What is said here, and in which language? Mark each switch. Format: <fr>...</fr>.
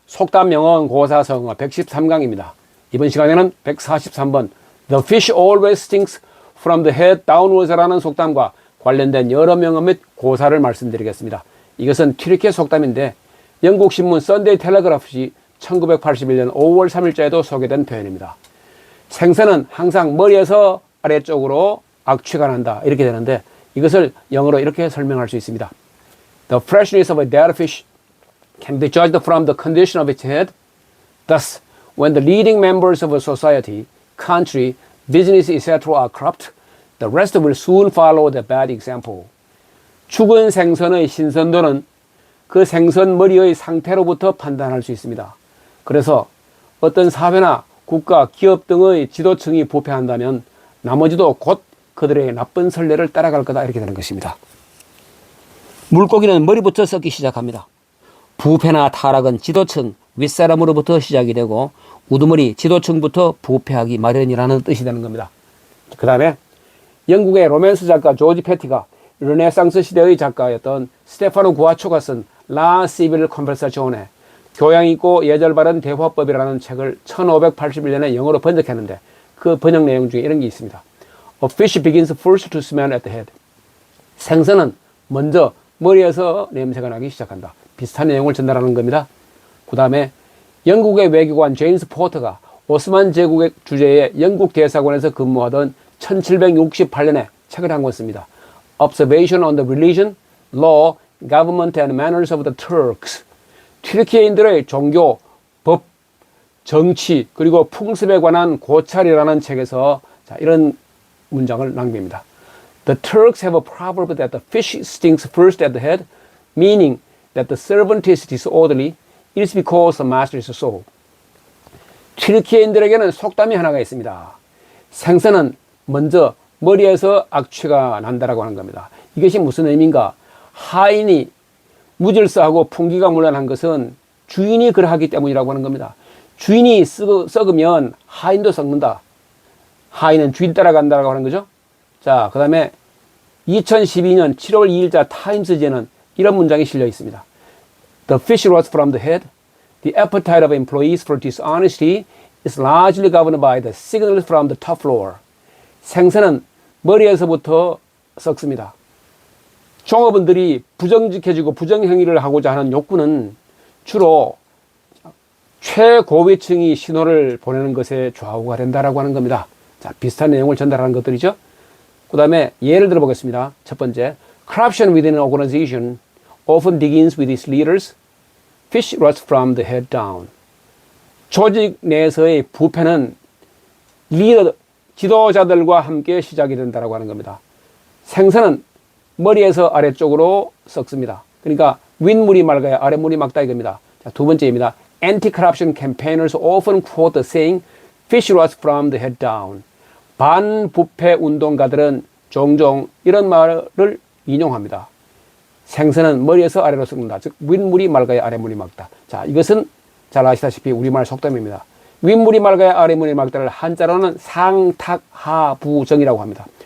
<ko>속담 영어 고사성어 113강입니다. 이번 시간에는 143번</ko> <en>The fish always stinks from the head downwards</en> <ko>라는 속담과 관련된 여러 명어 및 고사를 말씀드리겠습니다. 이것은 튀르키예 속담인데 영국 신문 썬데이 텔레그래프시 1981년 5월 3일자에도 소개된 표현입니다. 생선은 항상 머리에서 아래쪽으로 악취가 난다 이렇게 되는데 이것을 영어로 이렇게 설명할 수 있습니다.</ko> <en>The freshness of a dead fish can be judged from the condition of its head. Thus, when the leading members of a society, country, business, etc. are corrupt, the rest will soon follow the bad example.</en> <ko>죽은 생선의 신선도는 그 생선 머리의 상태로부터 판단할 수 있습니다. 그래서 어떤 사회나 국가, 기업 등의 지도층이 부패한다면 나머지도 곧 그들의 나쁜 선례를 따라갈 거다 이렇게 되는 것입니다. 물고기는 머리부터 썩기 시작합니다. 부패나 타락은 지도층, 윗사람으로부터 시작이 되고 우두머리 지도층부터 부패하기 마련이라는 뜻이 되는 겁니다. 그 다음에 영국의 로맨스 작가 조지 패티가 르네상스 시대의 작가였던 스테파노 구아초가 쓴 라 시빌 컨버사지오네 교양 있고 예절 바른 대화법이라는 책을 1581년에 영어로 번역했는데 그 번역 내용 중에 이런 게 있습니다.</ko> <en>A fish begins first to smell at the head.</en> <ko>생선은 먼저 머리에서 냄새가 나기 시작한다. 비슷한 내용을 전달하는 겁니다. 그 다음에 영국의 외교관 제임스 포터가 오스만 제국의 주재의 영국 대사관에서 근무하던 1768년에 책을 한 권 씁니다.</ko> <en>Observation on the Religion, Law, Government and Manners of the Turks.</en> <ko>튀르키예인들의 종교, 법, 정치, 그리고 풍습에 관한 고찰이라는 책에서 이런 문장을 남깁니다.</ko> <en>The Turks have a proverb that the fish stinks first at the head, meaning that the servant is disorderly, it is because the master is so.</en> <ko>튀르키예인들에게는 속담이 하나가 있습니다. 생선은 먼저 머리에서 악취가 난다라고 하는 겁니다. 이것이 무슨 의미인가? 하인이 무질서하고 풍기가 문란한 것은 주인이 그러하기 때문이라고 하는 겁니다. 주인이 썩으면 하인도 썩는다. 하인은 주인 따라간다라고 하는 거죠. 자, 그 다음에 2012년 7월 2일자 타임스지에는 이런 문장이 실려 있습니다.</ko> <en>The fish rots from the head. The appetite of employees for dishonesty is largely governed by the signals from the top floor.</en> <ko>생선은 머리에서부터 썩습니다. 종업원들이 부정직해지고 부정행위를 하고자 하는 욕구는 주로 최고위층이 신호를 보내는 것에 좌우가 된다라고 하는 겁니다. 자, 비슷한 내용을 전달하는 것들이죠. 그 다음에 예를 들어 보겠습니다.</ko> <en>첫 번째, corruption within an organization often begins with its leaders. Fish rots from the head down.</en> <ko>조직 내에서의 부패는 리더, 지도자들과 함께 시작이 된다고 하는 겁니다. 생선은 머리에서 아래쪽으로 썩습니다. 그러니까 윗물이 맑아야 아랫물이 맑다 이겁니다. 자, 두 번째입니다.</ko> <en>Anti-corruption campaigners often quote the saying, fish rots from the head down.</en> <ko>반부패 운동가들은 종종 이런 말을 인용합니다. 생선은 머리에서 아래로 썩는다. 즉 윗물이 맑아야 아랫물이 맑다. 자, 이것은 잘 아시다시피 우리말 속담입니다. 윗물이 맑아야 아랫물이 맑다를 한자로는 상탁하부정이라고 합니다.</ko>